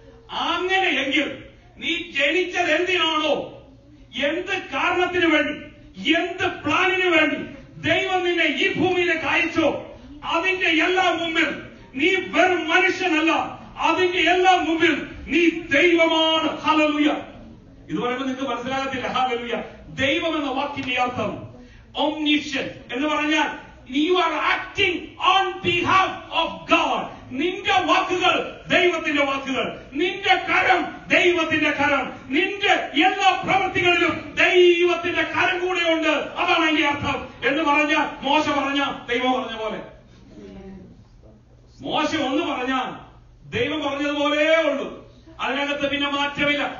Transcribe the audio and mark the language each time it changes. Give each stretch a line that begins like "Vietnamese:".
Malayalam: അങ്ങനെയെങ്കിൽ നീ ജനിച്ചത് എന്തിനാണോ, എന്ത് കാരണത്തിന് വേണ്ടി, എന്ത് പ്ലാനിന് വേണ്ടി ദൈവം നിന്നെ ഈ ഭൂമിയിലേക്ക് അയച്ചോ, അതിന്റെ എല്ലാം മുമ്പിൽ നീ വെറും മനുഷ്യനല്ല, അതിന്റെ എല്ലാം മുമ്പിൽ നീ ദൈവമാണ്. ഹല്ലേലൂയ. ഇത് പറയുമ്പോൾ നിങ്ങൾക്ക് മനസ്സിലാകത്തില്ല. ഹല്ലേലൂയ. ദൈവം എന്ന വാക്കിന്റെ അർത്ഥം
English: omniscient
Malayalam: എന്ന് പറഞ്ഞാൽ
English: you are acting on behalf of God.
Malayalam: നിന്റെ വാക്കുകൾ ദൈവത്തിന്റെ വാക്കുകൾ, നിന്റെ കരം ദൈവത്തിന്റെ കരം, നിന്റെ എല്ലാ പ്രവൃത്തികളിലും ദൈവത്തിന്റെ കരം കൂടെയുണ്ട്. അതാണ് അതിന്റെ അർത്ഥം. എന്ന് പറഞ്ഞാൽ മോശ പറഞ്ഞ ദൈവം പറഞ്ഞ പോലെ, മോശ ഒന്ന് പറഞ്ഞാൽ ദൈവം പറഞ്ഞതുപോലെ ഉള്ളൂ, അതിനകത്ത് പിന്നെ മാറ്റമില്ല.